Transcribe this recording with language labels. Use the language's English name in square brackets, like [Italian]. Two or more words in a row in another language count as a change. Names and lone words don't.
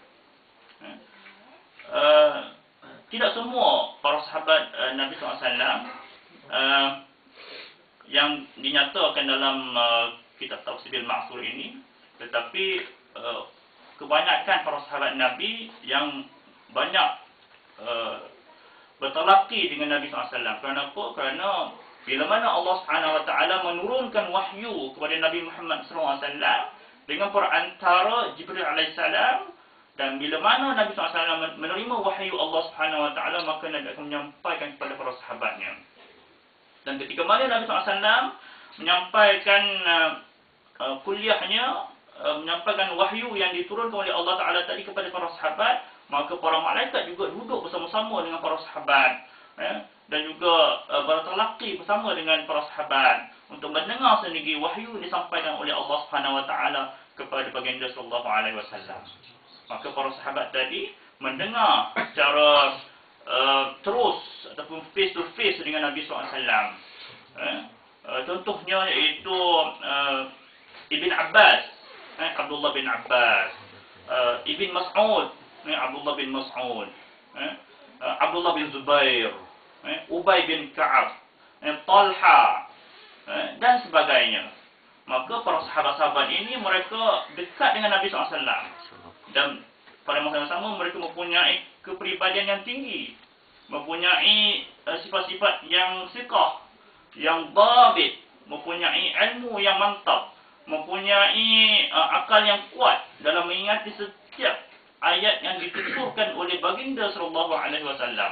[Malay] Tidak semua para sahabat Nabi SAW yang dinyatakan dalam kitab Tafsir Al-Ma'thur ini, tetapi kebanyakan para sahabat Nabi yang banyak bertalaqi dengan Nabi SAW. Kerana apa? Kerana bila mana Allah [Arabic] سبحانه وتعالى [Malay] menurunkan wahyu kepada Nabi Muhammad SAW dengan perantara Jibril alaihissalam, dan bila mana Nabi SAW menerima wahyu Allah Subhanahu wa taala, maka Nabi akan menyampaikan kepada para sahabatnya. Dan ketika mana Nabi SAW menyampaikan kuliahnya, menyampaikan wahyu yang diturunkan oleh Allah Ta'ala tadi kepada para sahabat, maka para malaikat juga duduk bersama-sama dengan para sahabat, dan juga bertalaqi bersama dengan para sahabat untuk mendengar sendiri wahyu disampaikan oleh Allah [Arabic] سبحانه وتعالى [Malay] kepada baginda [Arabic] صلى الله عليه وسلم. [Malay] Maka para sahabat tadi mendengar secara terus ataupun [English] face to face [Malay] dengan Nabi [Arabic] صلى الله عليه وسلم. [Malay] Contohnya iaitu Ibn Abbas, Abdullah bin Abbas, Ibn Mas'ud, Abdullah bin Mas'ud, Abdullah bin Zubair, Ubay bin Ka'ab, Talha, dan sebagainya. Maka para sahabat-sahabat ini mereka dekat dengan Nabi SAW, dan pada masa yang sama mereka mempunyai kepribadian yang tinggi, mempunyai sifat-sifat yang siqah, yang dhabit, mempunyai ilmu yang mantap, mempunyai akal yang kuat dalam mengingati setiap ayat yang dituturkan oleh baginda [Arabic] صلى الله عليه وسلم.